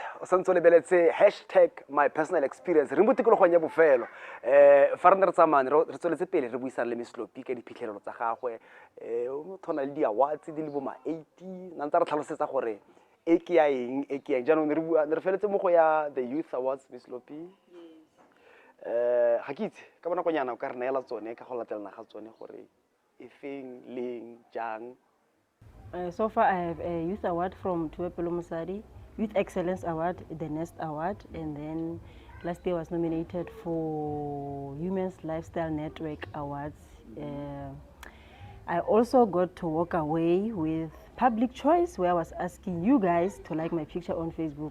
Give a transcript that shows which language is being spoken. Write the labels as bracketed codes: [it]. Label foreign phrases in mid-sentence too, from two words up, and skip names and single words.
[en] Let's say hashtag my personal experience. [tn] Re mo tikologong ya bofelo. Fa re ne re tsamane re tsweletse pele re buisana le Miss Loppy ka diphitlhelelo tsa gagwe. O thona le di-awards di le bo ma-80. Na ntse re tlhalosetsa gore e ke ya eng, e ke ya eng. Jaanong re feletse mo go ya the Youth Awards, Miss Loppy. Ga ke itse ka bonakonyana o ka re neela tsone ka go latelana ga tsone gore e feng leng jang. [en] So far, I have a Youth Award from Loppy Moagaesi, Youth Excellence Award, the Nest Award, and then last year I was nominated for Women's Lifestyle Network Awards. I also got to walk away with Public Choice, where I was asking you guys to like my picture on Facebook.